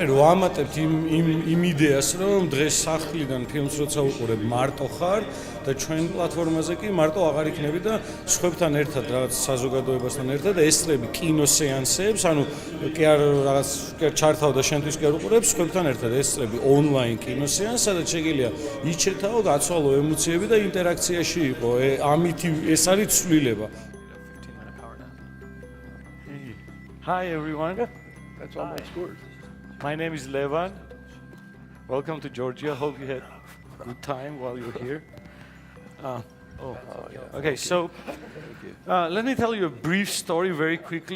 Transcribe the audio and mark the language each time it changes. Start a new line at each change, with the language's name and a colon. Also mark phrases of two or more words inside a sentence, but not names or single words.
Georgian: ვამატებთ იმ იდეას, რომ დღეს სახლიდან ფილმს როცა უყურებ მარტო ხარ და ჩვენ პლატფორმაზე კი მარტო აღარ იქნები და სხვებთან ერთად რაღაც საზოგადოებასთან ერთად ესწრები კინოსეანსებს, ანუ კი არ რაღაც ჩართავ და შენთვის კი არ უყურებ, სხვებთან ერთად ესწრები ონლაინ კინოსეანსს, სადაც შეგიძლია იჩერთაო, გაცვალო ემოციები და ინტერაქციაში იყო. ამით ეს არის ცვლილება.
English: Hi everyone. That's almost good. My name is Levan. Welcome to Georgia. Hope you had a good time while you're here. Okay, so let me tell you a brief story very quickly.